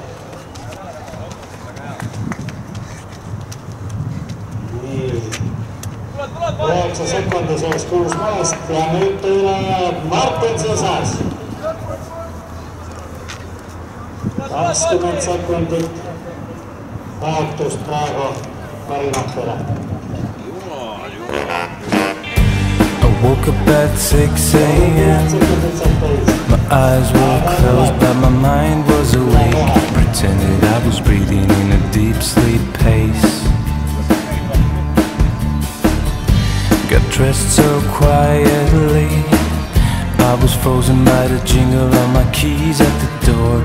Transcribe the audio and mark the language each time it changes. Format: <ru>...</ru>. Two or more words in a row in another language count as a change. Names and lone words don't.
<et>Nii. 9 sekundi sees 6 meest ja nüüd tuleb Martin Sisas. 20 sekundit kaotust praegu parimatele.</et> <en>Woke up at 6 a.m. My eyes were closed but my mind was awake. Pretended I was breathing in a deep sleep pace. Got dressed so quietly, I was frozen by the jingle of my keys at the door.</en>